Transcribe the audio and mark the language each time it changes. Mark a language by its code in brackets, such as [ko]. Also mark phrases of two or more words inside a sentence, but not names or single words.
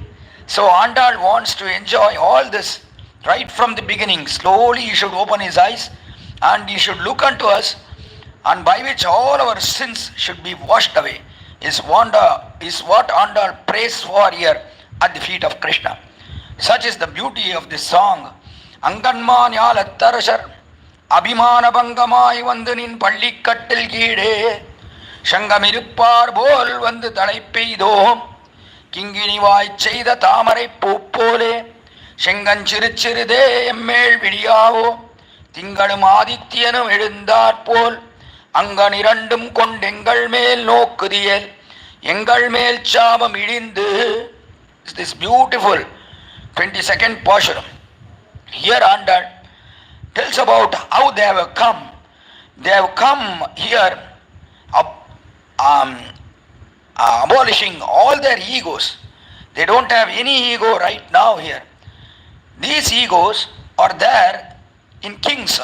[en] So Andal wants to enjoy all this right from the beginning. Slowly he should open his eyes and he should look unto us, and by which all our sins should be washed away. Is what Andal prays for here at the feet of Krishna. Such is the beauty of this song. [ta] அங்கண்மாஞாலத்தரசர் அபிமானபங்கமாய் வந்துநின் பள்ளிக்கட்டில் கீழே சங்கமிருப்பார் போல் வந்து தலைப்பெய்தோம் கிங்கிணிவாய் செய்த தாமரை பூப்போலே செங்கண் சிறிச்சிறிதே எம்மேல் விழியாவோ திங்களும் ஆதித்தியனும் எழுந்தாற் போல் அங்கணிரண்டும் கொண்டெங்கள் மேல் நோக்குதியேல் எங்கள் மேல் சாபம் இழிந்து. [en] Is this beautiful 22nd Pashuram. Here Andal tells about how they have come. They have come here abolishing all their egos. They don't have any ego right now here. These egos are there in kings.